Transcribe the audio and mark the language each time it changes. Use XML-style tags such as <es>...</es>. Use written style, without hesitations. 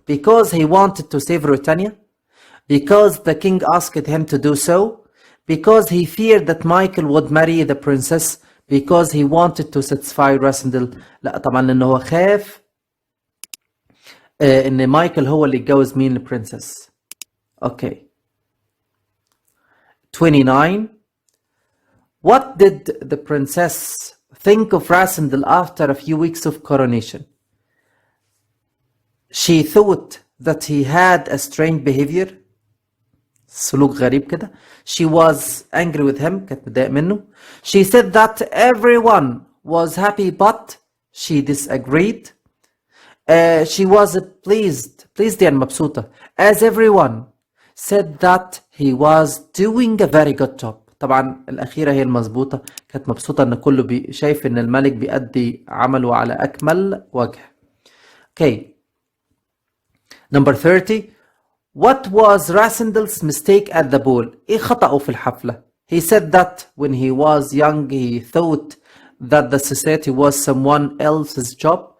<en>Because he wanted to save Britannia، because the king asked him to do so، because he feared that Michael would marry the princess، because he wanted to satisfy Rasindel.</en> <ar>لا طبعا لانه هو خاف ان مايكل هو اللي يتجوز مين؟ البرنسس.</ar> <en>Okay. 29 What did the princess think of Rasindel after a few weeks of coronation؟ She thought that he had a strange behavior،</en> <ar>سلوك غريب كده.</ar> <en>She was angry with him،</en> <ar>كانت متضايقة منه.</ar> <en>She said that everyone was happy but she disagreed. She was pleased</en> <ar>يعني مبسوطة</ar> <en>as everyone said that he was doing a very good job.</en> <ar>طبعا الأخيرة هي المظبوطة، كانت مبسوطة إن كله شايف إن الملك بيأدي عمله على أكمل وجه.</ar> <en>Okay. Number 30 What was Rasindel's mistake at the ball؟</en> <ar>إيه خطأه في الحفلة؟</ar> <en>He said that when he was young he thought that the society was someone else's job.</en>